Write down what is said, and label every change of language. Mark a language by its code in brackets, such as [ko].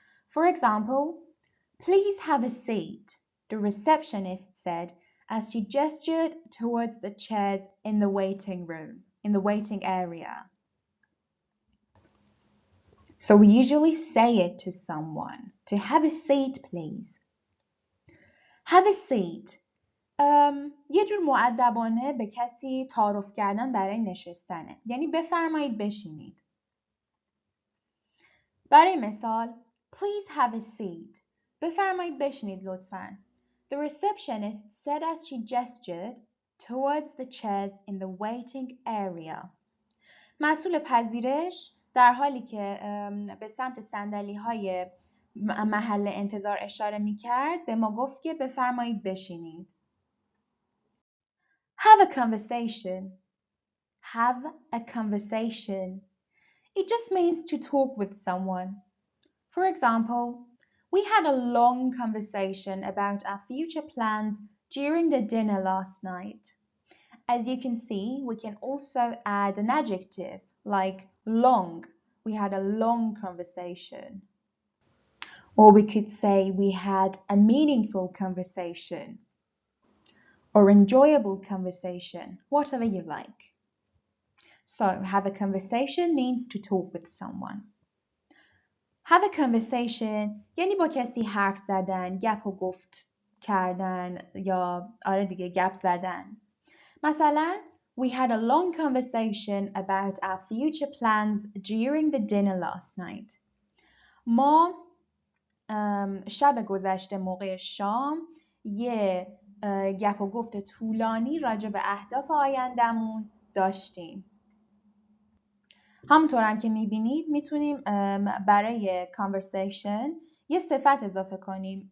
[en] For example, please have a seat, the receptionist said as she gestured towards the chairs in the waiting room, in the waiting area. So we usually say it to someone, to have a seat, please. Have a seat. [fa] یه جور مؤدبانه به کسی تعارف کردن برای نشستنه. یعنی بفرمایید بشینید. برای مثال [en] Please have a seat. [fa] بفرمایید بشینید لطفاً. [en] The receptionist said as she gestured towards the chairs in the waiting area. [fa] مسئول پذیرش در حالی که به سمت صندلی‌های محل انتظار اشاره می‌کرد به ما گفت که بفرمایید بشینید. [en] Have a conversation. Have a conversation. It just means to talk with someone. For example, we had a long conversation about our future plans during the dinner last night. As you can see, we can also add an adjective like long. We had a long conversation. Or we could say we had a meaningful conversation or enjoyable conversation, whatever you like. So, have a conversation means to talk with someone. Have a conversation [fa] یعنی با کسی حرف زدن، گپ و گفت کردن یا آره دیگه گپ زدن. مثلا [en] We had a long conversation about our future plans during the dinner last night. [fa] ما شب گذشته موقع شام یه گپ و گفت طولانی راجع به اهداف آیندمون داشتیم. همونطور هم که میبینید میتونیم برای conversation یه صفت اضافه کنیم.